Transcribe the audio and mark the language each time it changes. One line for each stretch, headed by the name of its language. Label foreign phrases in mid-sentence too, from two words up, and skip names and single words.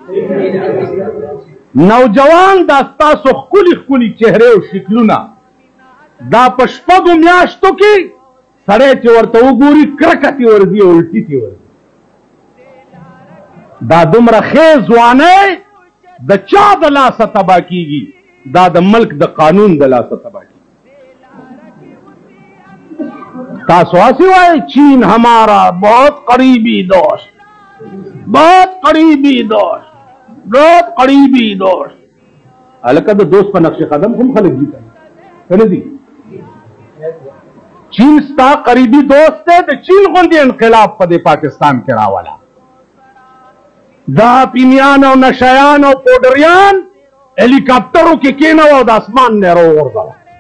Pashto: نوجوان دا ستاسو ښکلي ښکلي چهرې او شکلونه دا په شپږو میاشتو کې سړی چې ورته وګوري کرکه تې ورځي او الټي تې ورځي. دا دومره ښې ځوانۍ د چا د لاسه تباه کېږي؟ دا د ملک د قانون د لاسه تباه کېږي. تاسو هسې وایئ
Urdu: چین ہمارا بہت قریبی دوست بہت قریبی دوست بہت قریبی دوست.
Pashto: هلکه د دوست په نقش قدم هم خلک دي که نه دي؟ چین ستا قریبی دوست دی. د چین غوندې انقلاب په دې پاکستان کې راوله. دا پینیان او نشیان او پوډریان हेलीकॉप्टरों کې کېناوه او د اسمان نه راوغورځوه.